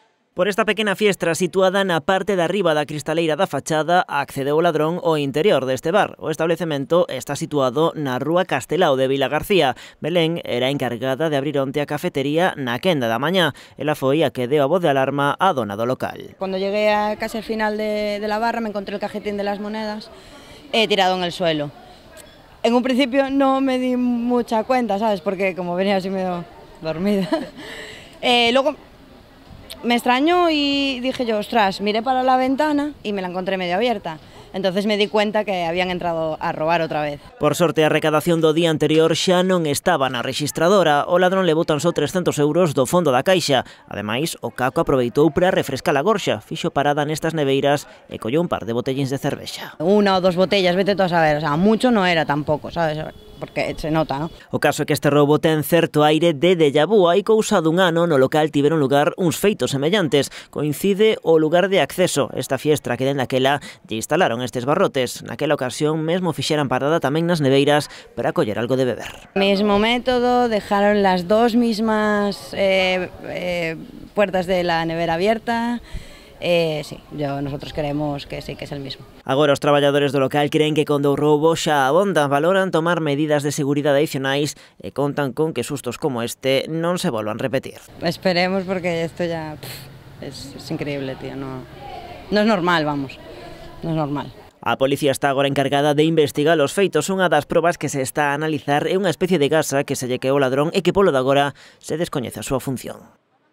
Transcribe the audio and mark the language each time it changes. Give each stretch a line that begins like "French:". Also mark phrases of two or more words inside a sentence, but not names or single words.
Galician: Por esta pequena fiestra situada na parte de arriba da cristaleira da fachada accedeu o ladrón ao interior deste bar. O establecemento está situado na rúa Castelao de Vilagarcía. Belén era encargada de abrir onte a cafetería na quenda da mañá. Ela foi a que deu a voz de alarma á dona do local.
Spanish: Cuando llegué a casi al final de la barra me encontré el cajetín de las monedas tirado en el suelo. En un principio no me di mucha cuenta, ¿sabes? Porque como venía así medio dormida. Luego me extrañó y dije yo, ostras, miré para la ventana y me la encontré medio abierta. Entonces me di cuenta que habían entrado a robar otra vez.
Galician: Por sorte, a recadación do día anterior xa non estaba na rexistradora. O ladrón levou tan só 300 euros do fondo da caixa. Ademais, o caco aproveitou para refrescar a gorxa. Fixo parada nestas neveiras e colleu un par de botellíns de cervexa.
Spanish: Una o dos botellas, vete tú a saber. O sea, mucho no era tampoco, ¿sabes? Porque se nota, ¿no?
Galician: O caso é que este roubo ten certo aire de déjà vu. Hai cousa dun ano no local tiveron lugar uns feitos semellantes. Coincide o lugar de acceso. Esta fiestra que dende aquela lle instalaron estes barrotes. Naquela ocasión mesmo fixeran parada tamén nas neveiras para coller algo de beber.
Spanish: Mismo método, dejaron las dos mismas puertas de la nevera abierta. Sí, nosotros creemos que sí, que es el mismo.
Galician: Agora os traballadores do local creen que con o roubo xa abonda, valoran tomar medidas de seguridade adicionais e contan con que sustos como este non se volvan a repetir.
Spanish: Esperemos, porque esto ya es increíble, tío, no es normal, vamos, no es normal.
Galician: A policía está agora encargada de investigar os feitos. Unha das probas que se está a analizar é unha especie de gasa que se lle queou ao ladrón e que polo de agora se descoñece a súa función.